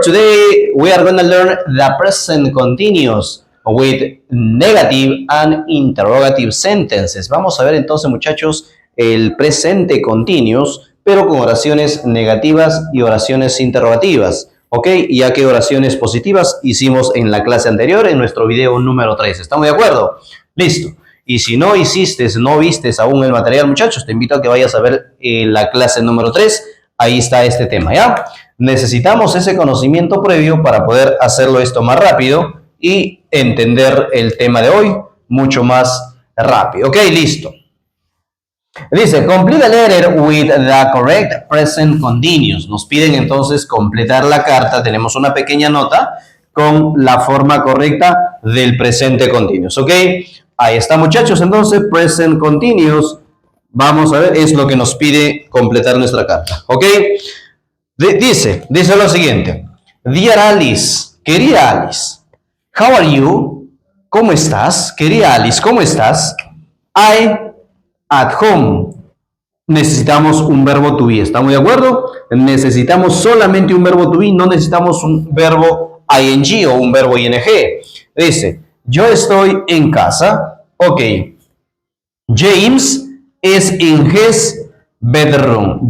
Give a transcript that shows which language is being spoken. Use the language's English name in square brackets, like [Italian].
[English] Today we are going to learn the present continuous with negative and interrogative sentences. [Spanish] Vamos a ver entonces, muchachos, el presente continuous, pero con oraciones negativas y oraciones interrogativas. ¿Ok? Ya que oraciones positivas hicimos en la clase anterior, en nuestro video número 3. ¿Estamos de acuerdo? Listo. Y si no vistes aún el material, muchachos, te invito a que vayas a ver la clase número 3. Ahí está este tema, ¿ya? Necesitamos ese conocimiento previo para poder hacerlo esto más rápido y entender el tema de hoy mucho más rápido. Ok, listo. [English] Dice, complete the letter with the correct present continuous. [Spanish] Nos piden entonces completar la carta. Tenemos una pequeña nota con la forma correcta del presente continuous, ¿ok? Ahí está, muchachos. Entonces, present continuous, vamos a ver, es lo que nos pide completar nuestra carta, ¿ok? Dice lo siguiente. [English] Dear Alice, [Spanish] querida Alice, [English] how are you? [Spanish] ¿Cómo estás? Querida Alice, ¿cómo estás? [English] I at home. [Spanish] Necesitamos un verbo to be. ¿Estamos de acuerdo? Necesitamos solamente un verbo to be, no necesitamos un verbo ing o un verbo ing. Dice, yo estoy en casa. Ok. [English] James is in his bedroom.